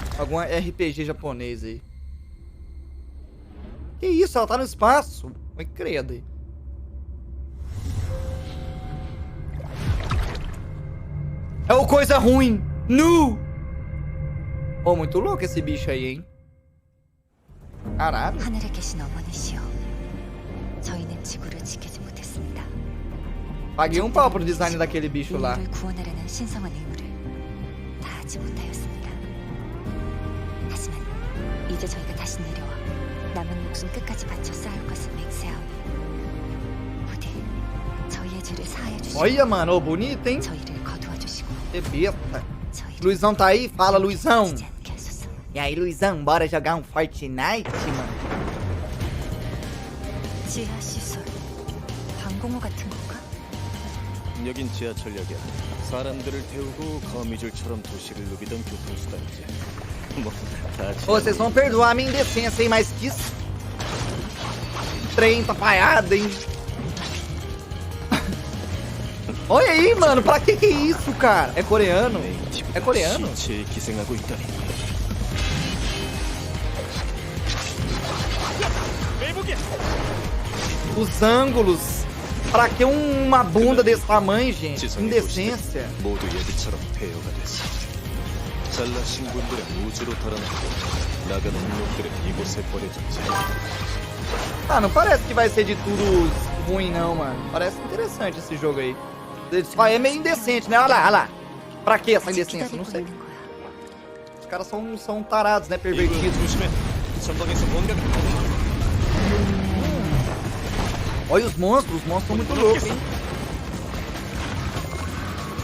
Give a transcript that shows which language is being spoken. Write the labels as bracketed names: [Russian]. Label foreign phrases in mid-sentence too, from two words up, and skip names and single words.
[Portuguese] Algum RPG japonês aí. Que isso? Ela tá no espaço? Oi, credo aí. É o coisa ruim. Nu! Pô, muito louco esse bicho aí, hein? Caralho. [Korean] 하늘에 계신 어머니시여, 저희는 지구를 지키지 못했습니다. [Portuguese] Paguei um pau pro design daquele bicho lá. [Korean] 인류를 구원하려는 신성한 의무를 다하지 못하였습니다. 하지만 이제 저희가 다시 내려와 남은 목숨 끝까지 바쳐 싸울 것을 맹세하오니 부디 저희의 죄를 사하여 주시고 [Portuguese] Olha, mano, ô, bonito, hein? [Korean] 저희를 거두어 주시고 [Portuguese] Que besta. [Korean] 저희를 [Portuguese] Luizão tá aí? Fala, Luizão. [Korean] 지지 않게 하소서. [Portuguese] E aí, Luizão, bora jogar um Fortnite, mano? [Korean] 지하 시설 방공호 같은 건가? 여긴 지하철역이야. 사람들을 태우고 거미줄처럼 도시를 누비던 교통수단이지. 뭐다 [Portuguese] Ô, vocês vão perdoar a minha indecência, hein? Mas que trem tá falhado, hein? Olha aí, mano, pra que é isso, cara? É coreano? É coreano? [Korean] 시체에 기생하고 있다니. [Portuguese] Os ângulos. Pra que uma bunda desse tamanho, gente? [Korean] 지성의 [Portuguese] Indecência. [Korean] 도시는 모두 예비처럼 폐허가 됐어. 잘나신 분들은 우주로 달아나고 나가는 놈들은 이곳에 버려졌지. [Portuguese] Ah, não parece que vai ser de tudo ruim, não, mano. Parece interessante esse jogo aí. Ele só é meio indecente, né? Olha lá, olha lá. Pra que essa indecência? Não sei. [Korean] 있는 거야. [Portuguese] Os caras são tarados, né? Pervertidos. [Korean] 조심해. 전방에서 뭔가 [Portuguese] Olha os monstros são muito loucos, hein?